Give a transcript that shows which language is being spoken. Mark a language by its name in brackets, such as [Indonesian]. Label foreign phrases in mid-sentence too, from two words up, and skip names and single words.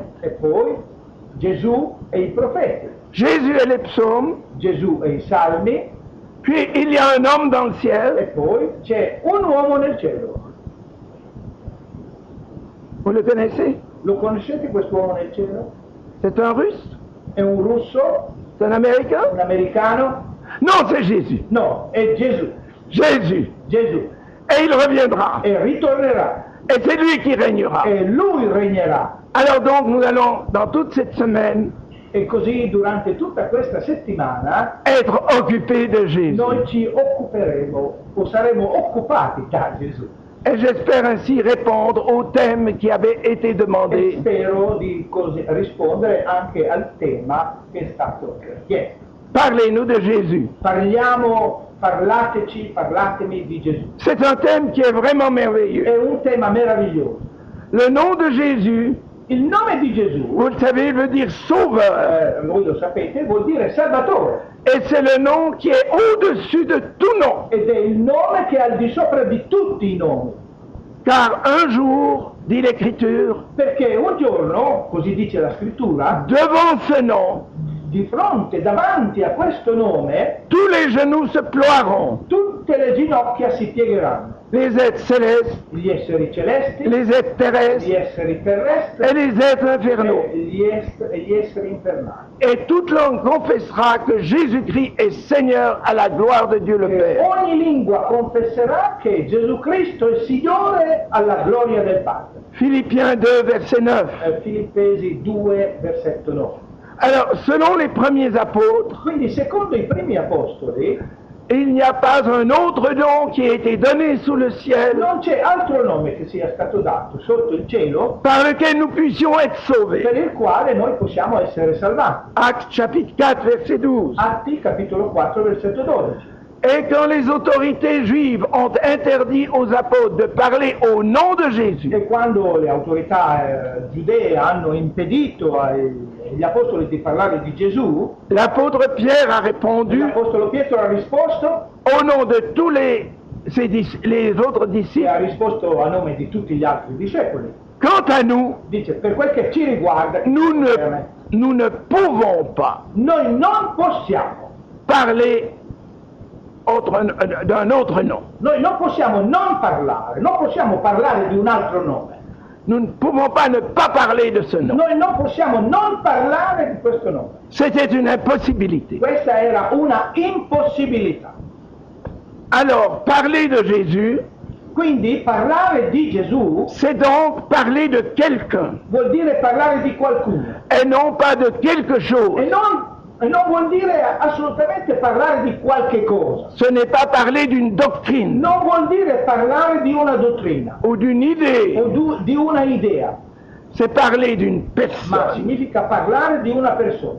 [Italian] e poi Gesù e i profeti, [French] Jésus est les psaumes. [Italian] Gesù e i salmi, [French] Puis il y a un homme dans le [Italian] e [French] ciel. [Italian] poi c'è un uomo nel cielo. [French] Vous le connaissez? [Italian] Lo conoscete quest'uomo nel cielo? [French] C'est un russe? [Italian] È un russo? [French] C'est un américain? [Italian] Un americano? [French] Non, c'est Jésus. [Italian] No, è Gesù. [French] Jésus. [Italian] Gesù. [French] Et il reviendra. [Italian] E ritornerà. [French] Et c'est lui qui régnera. [Italian] E lui regnerà. [French] Alors donc nous allons, dans toute cette semaine, [Italian] E così durante tutta questa settimana [French] être occupés de Jésus. [Italian] noi ci occuperemo o saremo occupati da Gesù. [French] Et j'espère ainsi répondre au thème qui avait été [Italian] E [French] demandé. [Italian] spero di così rispondere anche al tema che è stato chiesto. [French] Parlez-nous de Jésus. [Italian] Parlatemi di Gesù. [French] C'est un thème qui est vraiment merveilleux. [Italian] È un tema meraviglioso. [French] Le nom de Jésus, [Italian] Il nome di Gesù, [French] vous le savez, veut dire sauveur. [Italian] voi lo sapete, vuol dire Salvatore. [French] Et c'est le nom qui est au-dessus de tout nom. [Italian] Ed è il nome che è al di sopra di tutti i nomi. [French] Car un jour, dit l'Écriture, [Italian] Perché un giorno, così dice la scrittura, [French] devant ce nom, [Italian] di fronte, davanti a questo nome, [French] tous les genoux se ploieront. [Italian] tutte le ginocchia si piegheranno. [French] Les êtres célestes, [Italian] Gli esseri celesti, [French] les êtres [Italian] gli [French] terrestres [Italian] esseri terrestri [French] et les êtres infernaux. [Italian] e gli esseri infernali. [French] Et toute langue confessera que Jésus-Christ est Seigneur à la gloire de Dieu le [Italian] E [French] Père. [Italian] ogni lingua confesserà che Gesù Cristo è Signore alla gloria del Padre. [French] Philippiens 2, verset 9. [Italian] Filippesi 2, versetto 9. [French] Alors, selon les premiers apôtres, [Italian] Quindi secondo i primi apostoli [French] il n'y a pas un autre nom qui a été donné sous le ciel [Italian] non c'è altro nome che sia stato dato sotto il cielo [French] par lequel nous puissions être sauvés. [Italian] per il quale noi possiamo essere salvati. [French] Actes chapitre 4, verset 12. [Italian] Atti capitolo 4 versetto 12. [French] Et quand les autorités juives ont interdit aux apôtres de parler au nom de Jésus, [Italian] E quando le autorità giudee hanno impedito agli gli apostoli di parlare di Gesù, [French] l'apôtre Pierre a répondu [Italian] l'apostolo Pietro ha risposto, [French] au nom de tous les autres [Italian] e [French] disciples. [Italian] ha risposto a nome di tutti gli altri discepoli. [French] Quant à nous, [Italian] Dice, per quel che ci riguarda, [French] nous ne pouvons pas [Italian] noi non possiamo, [French] parler d'un autre nom. [Italian] noi non possiamo non possiamo parlare di un altro nome. [French] Nous ne pouvons pas ne pas parler de ce nom. [Italian] Noi non possiamo non parlare di questo nome. [French] C'était une impossibilité. [Italian] Questa era una impossibilità. [French] Alors, parler de Jésus, [Italian] Quindi parlare di Gesù [French] c'est donc parler de quelqu'un [Italian] vuol dire parlare di qualcuno [French] et non pas de quelque [Italian] e [French] chose. [Italian] non vuol dire assolutamente parlare di qualche cosa. [French] Ce n'est pas parler d'une doctrine [Italian] Non vuol dire parlare di una dottrina [French] ou d'une idée, [Italian] o di una idea, [French] c'est parler d'une [Italian] ma [French] personne. [Italian] significa parlare di una persona,